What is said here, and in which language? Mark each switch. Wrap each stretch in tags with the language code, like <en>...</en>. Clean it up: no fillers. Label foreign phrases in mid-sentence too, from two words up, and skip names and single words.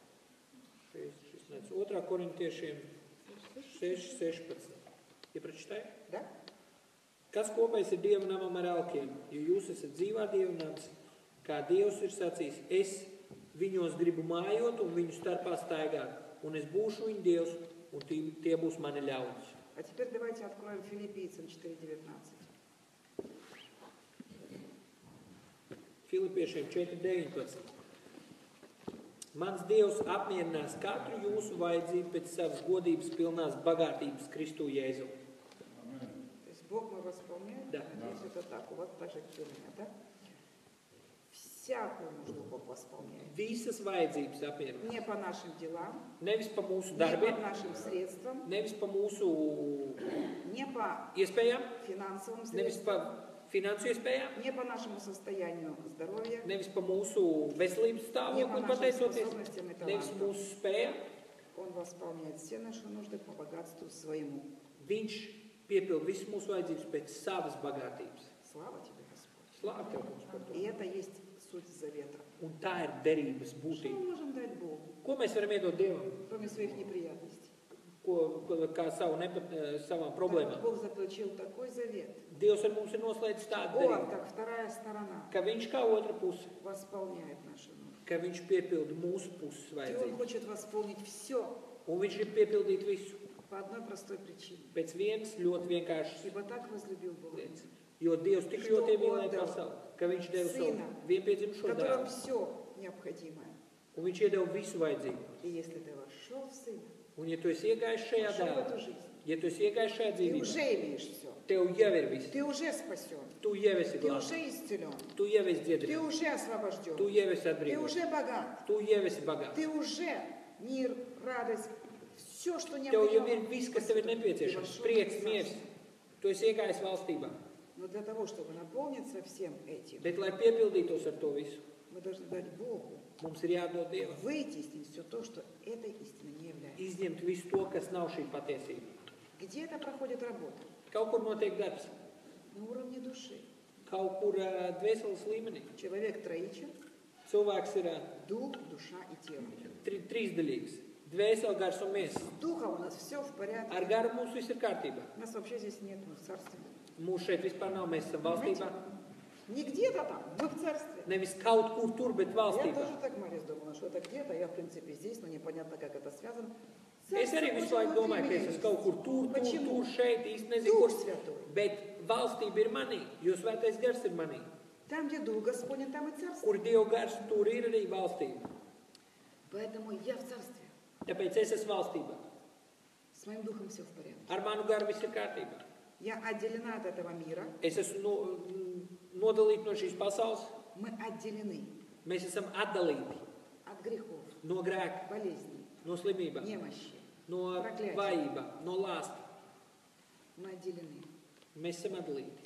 <lv>2. korintiešiem 6.16. Iepračītāji?</lv> <ru>Да?</ru> <lv>Kas kopējs ir Dieva namam ar elkiem? Jo jūs esat dzīvā Dieva nams, kā Dievs ir sacījis, es viņos gribu mājot un viņu starpā staigāt, un es būšu viņu Dievs, un tie būs mani ļaudis.</lv> <ru>А теперь давайте откроем Филиппийцам 4:19.</ru> <lv>Filipiešiem 4.19. Mans Dievs apmierinās katru jūsu vajadzību pēc savas godības pilnās bagātības Kristu Jēzu.</lv> <ru>То есть Бог мой восполняет? Да. Надеюсь, это так. У вас так же, как и у меня, да? Всякую нужду Бог восполняет.</ru> <lv>Visas vajadzības apmierinās.</lv> <ru>Не по нашим делам,</ru> <lv>Nevis pa mūsu</lv> <ru>не по</ru> <lv>darbiem,</lv> <ru>нашим средствам,</ru> <lv>nevis pa mūsu</lv> <ru>не по</ru> <lv>iespējām,</lv> <ru>финансовым</ru> <lv>nevis</lv> <ru>средствам,</ru> <lv>pa finansu iespējām,</lv> <ru>не по нашему состоянию здоровья,</ru> <lv>nevis pa mūsu veselības stāvokli pateicoties, nevis mūsu spējām.</lv> <ru>Он восполняет все наши нужды по богатству своему.</ru> <lv>Viņš piepild visas mūsu vajadzības pēc savas bagātības.</lv> <ru>Слава тебе, Господь.</ru> <lv>Slāv tev, kungs, par to.</lv> <ru>И это есть суть завета.</ru> <lv>Un tā ir derības</lv> <ru>Что</ru> <lv>būtība.</lv> <ru>мы можем дать Богу,</ru> <lv>Ko mēs varam iedot Dievam?</lv> <ru>кроме своих неприятностей?</ru> <lv>Kā savām problēmām?</lv> <ru>Бог заключил такой завет.</ru> <lv>Dievs ar mums ir noslēdzis tādu</lv> <ru>Он,</ru> <lv>derību,</lv> <ru>как вторая сторона,</ru> <lv>ka viņš kā otra puse,</lv> <ru>восполняет наши нужды.</ru> <lv>ka viņš piepilda mūsu puses</lv> <ru>И Он</ru> <lv>vajadzības.</lv> <ru>хочет восполнить все</ru> <lv>Un viņš grib piepildīt visu</lv> <ru>по одной простой причине.</ru> <lv>pēc vienas ļoti vienkāršas</lv> <ru>Ибо так возлюбил Бог,</ru> <lv>lietas. Jo Dievs tik ļoti iemīlēja pasauli, ka viņš deva savu vienpiedzimušo</lv> <ru>в котором</ru> <lv>dēlu.</lv> <ru>все необходимое.</ru> <lv>Un viņš iedeva visu vajadzību.</lv> <ru>И если ты вошел в Сына,</ru> <lv>Un ja tu esi iegājis šajā</lv> <ru>вошел в</ru> <lv>dēlā,</lv> <ru>эту жизнь,</ru> <lv>ja tu esi iegājis šajā</lv> <ru>ты</ru> <lv>dzīvībā,</lv> <ru>уже имеешь все.</ru> <lv>tev jau ir viss.</lv> <ru>Ты уже спасен.</ru> <lv>Tu jau esi</lv> <ru>Ты</ru> <lv>glābts.</lv> <ru>уже исцелен.</ru> <lv>Tu jau esi</lv> <ru>Ты</ru> <lv>dziedināts.</lv> <ru>уже освобожден.</ru> <lv>Tu jau esi</lv> <ru>Ты</ru> <lv>atbrīvots.</lv> <ru>уже богат.</ru> <lv>Tu jau esi bagāts.</lv> <ru>Ты уже мир, радость, все, что</ru> <lv>Tev jau ir</lv> <ru>необходимо.</ru> <lv>viss, kas tev ir</lv> <ru>Ты</ru> <lv>nepieciešams.</lv> <ru>вошел в</ru> <lv>Prieks,</lv> <ru>это</ru> <lv>miers.</lv> <ru>царство.</ru> <lv>Tu esi iegājis valstībā.</lv> <ru>Но для того, чтобы наполниться всем этим,</ru> <lv>Bet, lai piepildītos ar to visu,</lv> <ru>мы должны дать Богу</ru> <lv>mums ir jādod Dievam.</lv> <ru>вытеснить все то, что этой истиной не является.</ru> <lv>Izņemt visu to, kas nav šī patiesība.</lv> <ru>Где это проходит работа?</ru> <lv>Kaut kur notiek darbs.</lv> <ru>На уровне души.</ru> <lv>Kaut kur dvēseles līmenī.</lv> <ru>Человек троичен,</ru> <lv>Cilvēks ir</lv> <ru>дух, душа и тело.</ru> <lv>trīsdaļīgs. Dvēsele, gars un miesa.</lv> <ru>С духом у нас все в порядке.</ru> <lv>Ar garu mums viss ir kārtībā.</lv> <ru>Нас вообще здесь нет, мы в царстве.</ru> <lv>Mūsu šeit vispār nav, mēs esam valstībā.</lv> <ru>Не где-то там, мы в царстве.</ru> <lv>Nevis kaut kur tur, bet</lv> <ru>Я</ru> <lv>valstībā.</lv> <ru>тоже так, Марис, думала, что это где-то, я в принципе здесь, но непонятно, как это связано.</ru> <lv>Es arī visu laiku domāju, ka es esmu kaut kur tur, šeit, īsti nezinu,</lv> <ru>Дух</ru> <lv>kur.</lv> <ru>Святой.</ru> <lv>Bet valstība ir manī, jo svētais gars ir manī.</lv> <ru>Там, где Дух Господень, там и царство.</ru> <lv>Kur Dieva gars, tur ir arī valstība.</lv> <ru>Поэтому я в царстве.</ru> <lv>Tāpēc es esmu valstībā.</lv> <ru>С моим духом все в порядке.</ru> <lv>Ar manu garu viss ir kārtībā.</lv> <ru>Я отделена от этого мира.</ru> <lv>Es esmu nodalīta no šīs pasaules.</lv> <ru>Мы отделены</ru> <lv>Mēs esam atdalīti</lv> <ru>от грехов,</ru> <lv>no grēka,</lv> <ru>болезней,</ru> <lv>no slimībām,</lv> <ru>немощи.</ru> <lv>no vājībām, no lāsta.</lv> <ru>Мы отделены.</ru> <lv>Mēs esam atdalīti.</lv>